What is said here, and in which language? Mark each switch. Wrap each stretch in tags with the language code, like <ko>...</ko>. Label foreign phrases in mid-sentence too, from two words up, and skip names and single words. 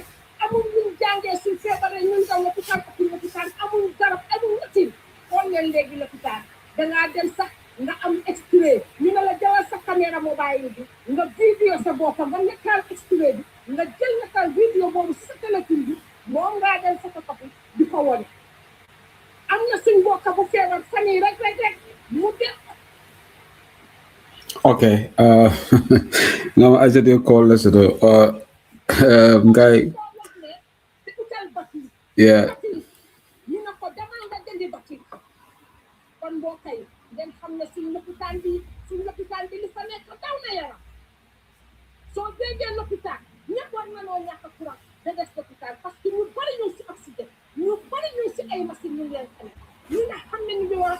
<wo>amul ñun jàngee suñ feebaree ñun daw lopitaan ak lopitaan amul garab amul natin xool ngeen léegi lopitaan dangaa dem sax nga am extrait ñu ne la jëlal sa</wo> <fr>caméra mobile</fr> <wo>bi nga vidéo sa bopp nga nekkal extrait bi nga jël nekkal vidéo boobu sa téléphone bi moom ngaa dem photocopie di ko wone am na suñ mbokk bu feebar fan yii rek mu def.</wo> <en>Okay. Now I said you call us guy. Yeah.</en> <wo>ñu ne ko demal nga jëndi bati kon mbokk yi ngeen xam ne suñ lopitaan bi li fa nekk daw na yaram soo déggee lopitaan ñëpp war na noo ñàkk courant da des lopitaan parce que ñu bari ñu si oxygène ñu bari ñu si ay machine ñu leen xale ñi nga xam ne ñu ngi war a</wo>